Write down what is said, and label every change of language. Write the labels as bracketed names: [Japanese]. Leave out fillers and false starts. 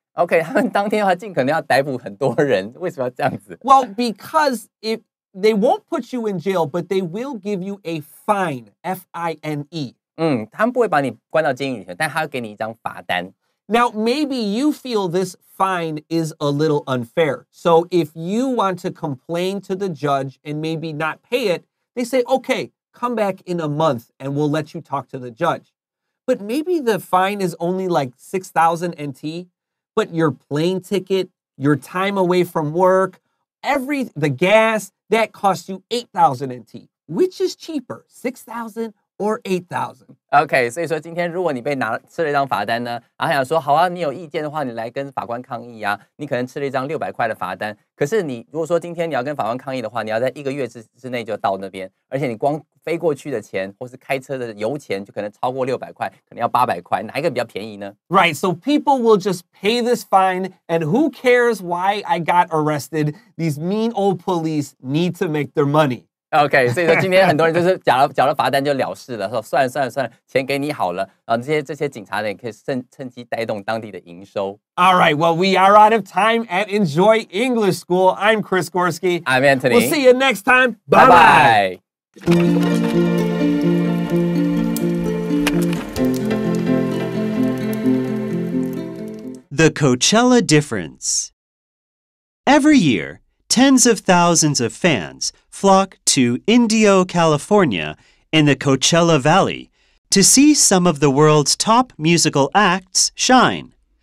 [Chinese] OK， 他们当天的话，尽可能要逮捕很多人。为什么要这样子 [English] Well, because if they won't put you in jail, but they will give you a fine, F-I-N-E. [Chinese] 他们不会把你关到监狱里头，但他会给你一张罚单。 [English] Now, maybe you feel this fine is a little unfair. So if you want to complain to the judge and maybe not pay it, they say, okay, come back in a month and we'll let you talk to the judge. But maybe the fine is only like 6,000 NT, but your plane ticket, your time away from work, the gas, that costs you 8,000 NT. Which is cheaper, 6,000 or 8,000? [Chinese] OK， 所以说今天如果你被吃了一张罚单呢，然后想说好啊，你有意见的话，你来跟法官抗议啊。你可能吃了一张600块的罚单，可是你如果说今天你要跟法官抗议的话，你要在1个月之内就到那边，而且你光飞过去的钱或是开车的油钱就可能超过600块，可能要800块，哪一个比较便宜呢？ [English] Right, so people will just pay this fine, and who cares why I got arrested? These mean old police need to make their money. [Chinese] OK， 所以说今天很多人就是缴了罚单就了事了，说算了，钱给你好了，然后这些警察呢也可以趁机带动当地的营收。 [English] All right, well, we are out of time at Enjoy English School. I'm Chris Gorski. I'm Anthony. We'll see you next time. Bye-bye. The Coachella Difference. Every year, tens of thousands of fans flock to Indio, California, in the Coachella Valley to see some of the world's top musical acts shine.